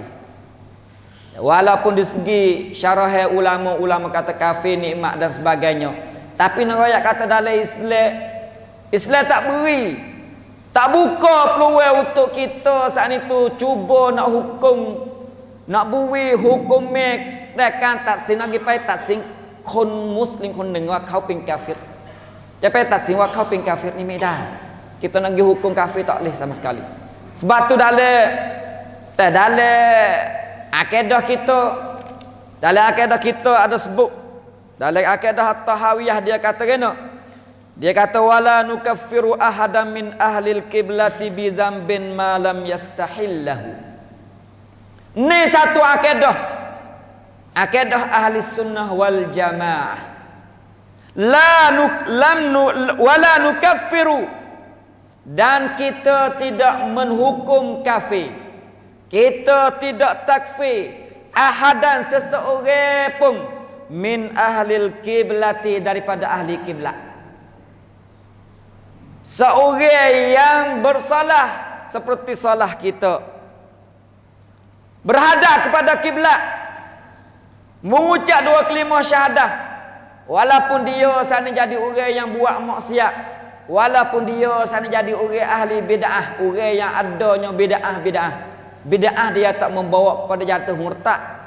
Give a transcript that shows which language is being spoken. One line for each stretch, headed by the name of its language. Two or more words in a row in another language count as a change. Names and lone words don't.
Malay: Walaupun di segi syarah ulama kata kafir, nikmat dan sebagainya, tapi narayak kata dalam Islam tak beri, tak buka peluang untuk kita saat itu cuba nak hukum, nak beri hukum mereka tak sin lagi pai tak sin
Thai: คนมุสลิมคนหนึ่งว่าเขาเป็นกาฟิร จะไปตัดสินว่าเขาเป็นกาฟิรนี่ไม่ได้
Malay: kita nak pergi hukum kafir tak boleh sama sekali. Sebab tu dalam akidah kita ada sebut dalam akidah At-Tahawiyah, dia kata kena, dia kata
Arabic: ولا نكفر أحدا من أهل القبلة بذنب ما لم يستحله.
Malay: Ni satu akidah
Arabic: أهل السنة والجماعة. ولا نكفر,
Malay: dan kita tidak menghukum kafir, kita tidak takfir ahadan seseorang pun
Arabic: من أهل القبلة
Malay: daripada ahli kiblat. Seorang yang bersalah seperti salah kita, berhadap kepada kiblat, mengucap 2 kalimah syahadah, walaupun dia sana jadi orang yang buat maksiat, walaupun dia sana jadi orang ahli bid'ah, orang yang adanya bid'ah dia tak membawa kepada jatuh murtad.